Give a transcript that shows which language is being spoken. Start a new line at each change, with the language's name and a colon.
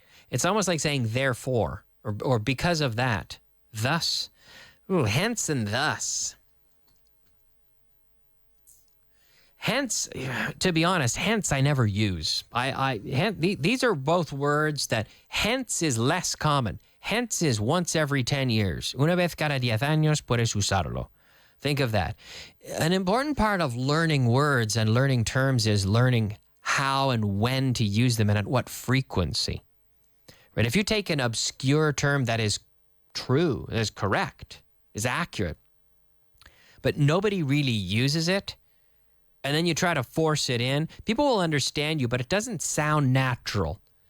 English: It's almost like saying therefore or because of that. Thus. Ooh, hence and thus. Hence, to be honest, hence I never use. These are both words that hence is less common. Hence is once every 10 years.
Spanish: Una vez cada 10 años puedes usarlo.
English: Think of that. An important part of learning words and learning terms is learning how and when to use them and at what frequency. Right? If you take an obscure term that is true, is correct, is accurate, but nobody really uses it, and then you try to force it in, people will understand you, but it doesn't sound natural.